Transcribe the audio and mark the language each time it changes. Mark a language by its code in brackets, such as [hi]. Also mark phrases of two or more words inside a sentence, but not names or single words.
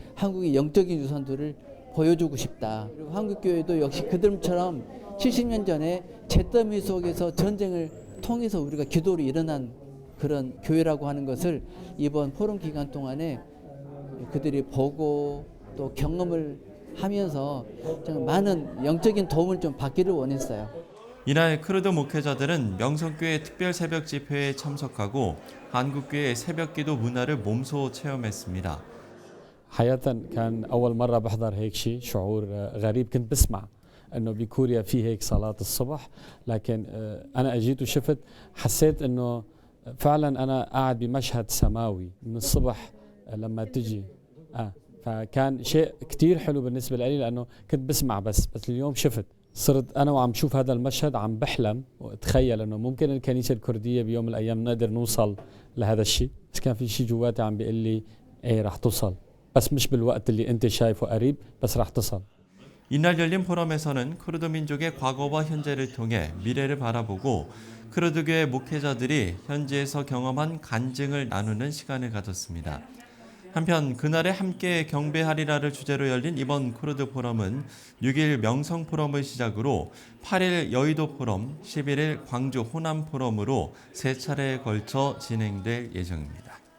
[ko] 한국의 영적인 유산들을 보여주고 싶다. 그리고 한국교회도 역시 그들처럼 70년 전에 잿더미 속에서 전쟁을 통해서 우리가 기도로 일어난 그런 교회라고 하는 것을 이번 포럼 기간 동안에 그들이 보고 또 경험을 하면서 좀 많은 영적인 도움을 좀 받기를 원했어요. 이날 크루드 목회자들은 명성교회 특별 새벽 집회에 참석하고 한국교회의 새벽 기도 문화를 몸소 체험했습니다. [ar] حقيقة كان أول مرة بحضر هيك شيء شعور غريب كنت بسمع إنه بكوريا في هيك صلاة الصبح لكن أنا أجيت وشفت حسيت إنه فعلا أنا قاعد بمشهد سماوي من الصبح لما تجي فكان شيء كتير حلو بالنسبة لي لأنه كنت بسمع بس اليوم شفت صرت أنا وعم شوف هذا المشهد عم بحلم وأتخيل إنه ممكن الكنيسة الكردية بيوم من الأيام نقدر نوصل لهذا الشيء بس كان في شيء جواتي عم بيقول لي إيه رح توصل بس مش بالوقت اللي أنت شايفه قريب بس رح تصل. [ko] 이날 열린 포럼에서는 크루드 민족의 과거와 현재를 통해 미래를 바라보고 크루드교회 목회자들이 현지에서 경험한 간증을 나누는 시간을 가졌습니다. 한편 그날에 함께 경배하리라를 주제로 열린 이번 크루드 포럼은 6일 명성 포럼을 시작으로 8일 여의도 포럼, 11일 광주 호남 포럼으로 3차례에 걸쳐 진행될 예정입니다.